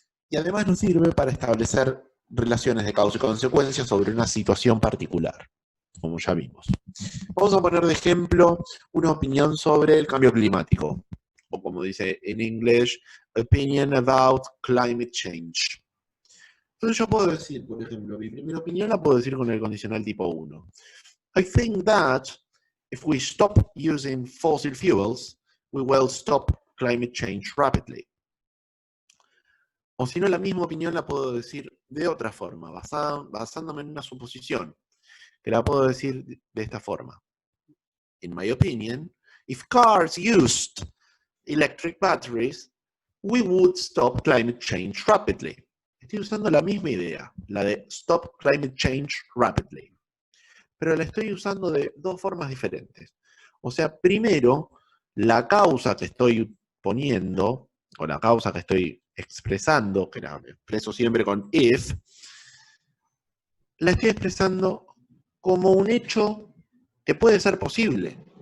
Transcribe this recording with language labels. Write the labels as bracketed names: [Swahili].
[Spanish] Y además nos sirve para establecer relaciones de causa y consecuencia sobre una situación particular, como ya vimos. Vamos a poner de ejemplo una opinión sobre el cambio climático, o como dice en inglés, [English] opinion about climate change. [Spanish] Entonces yo puedo decir, por ejemplo, mi primera opinión la puedo decir con el condicional tipo 1. [English] I think that if we stop using fossil fuels, we will stop climate change rapidly. [Spanish] O si no, la misma opinión la puedo decir de otra forma, basándome en una suposición, que la puedo decir de esta forma. [English] In my opinion, if cars used electric batteries, we would stop climate change rapidly. [Spanish] Estoy usando la misma idea, la de [English] stop climate change rapidly. [Spanish] Pero la estoy usando de dos formas diferentes. O sea, primero, la causa que estoy poniendo, o la causa que estoy expresando, que la expreso siempre con if, la estoy expresando como un hecho que puede ser posible.